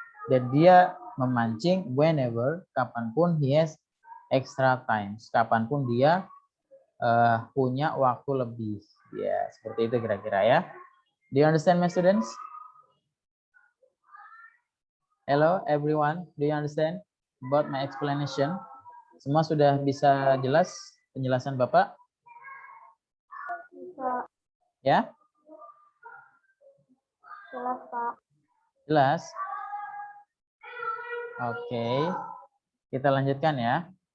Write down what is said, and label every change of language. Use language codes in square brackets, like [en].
[id] Dan dia memancing [en] whenever, [id] kapanpun [en] he has extra time. [id] Kapanpun dia punya waktu lebih. Ya, seperti itu kira-kira ya. [en] Do you understand my students? Hello everyone, do you understand about my explanation? [id] Semua sudah bisa jelas penjelasan Bapak? Bisa. Ya? Jelas, Pak. Jelas? Oke. Kita lanjutkan ya.